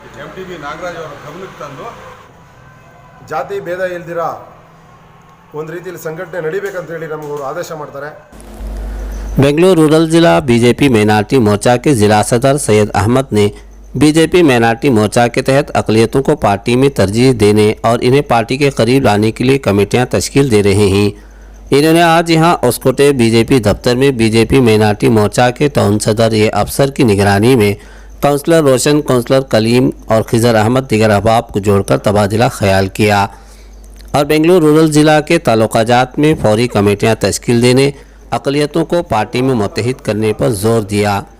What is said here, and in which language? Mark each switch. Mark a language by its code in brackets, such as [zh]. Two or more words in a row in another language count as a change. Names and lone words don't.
[kn] MTB ನಾಗರಾಜ್ ಅವರ ಗಮನಕ್ಕೆ ತಂದು ಜಾತಿ ಭೇದ ಇಲ್ದಿರ ಒಂದು ರೀತಿಯಲ್ಲಿ ಸಂಘಟನೆ ನಡಿಬೇಕಂತ ಹೇಳಿ ನಮಗೆ ಅವರು ಆದೇಶ ಮಾಡ್ತಾರೆ। [ur] بنگلورو رورل ضلع بی جے پی مائناریٹی مورچہ کے ضلع صدر سید احمد نے بی جے پی مائناریٹی مورچہ کے تحت اقلیتوں کو پارٹی میں ترجیح دینے اور انہیں پارٹی کے قریب لانے کے لیے کمیٹیاں تشکیل دے رہے ہیں. انہوں نے آج یہاں اسکوٹے بی جے پی دفتر میں بی جے پی مائناریٹی مورچہ کے ٹاؤن صدر یہ افسر کی نگرانی میں کاؤنسلر روشن، کاؤنسلر کلیم اور خضر احمد دیگر احباب کو جوڑ کر تبادلہ خیال کیا اور بنگلورو رورل ضلع کے تعلقات میں فوری کمیٹیاں تشکیل دینے، اقلیتوں کو پارٹی میں متحد کرنے پر زور دیا.